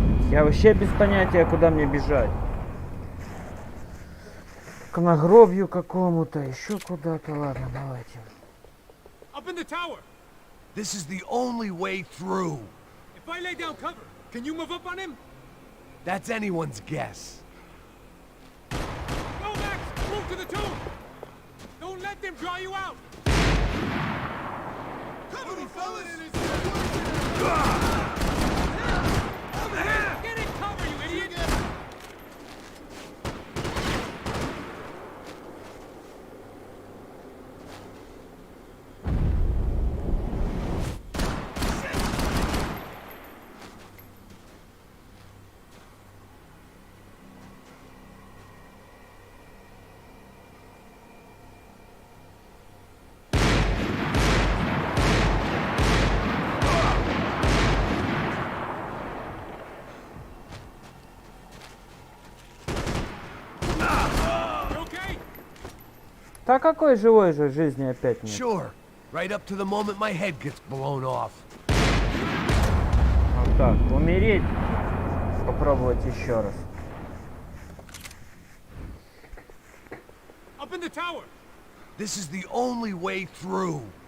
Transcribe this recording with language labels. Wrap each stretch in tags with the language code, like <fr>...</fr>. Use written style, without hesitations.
<ru>Я вообще без понятия, куда мне бежать. К нагробью какому-то, еще куда-то. Ладно, давайте.</ru> <en>Up in the tower. This is the only way through. If I lay down cover, can you move up on him? That's anyone's guess. Go, Max! Move to the tomb! Don't let them draw you out! Cover me, fellas! Get in cover, you idiot!</en> <ru>Да какой живой же жизни опять нет?</ru> <en>Sure. Right up to the moment my head gets blown off.</en> <ru>Вот так, умереть. Попробовать еще раз.</ru> <en>Up in the tower! This is the only way through.</en>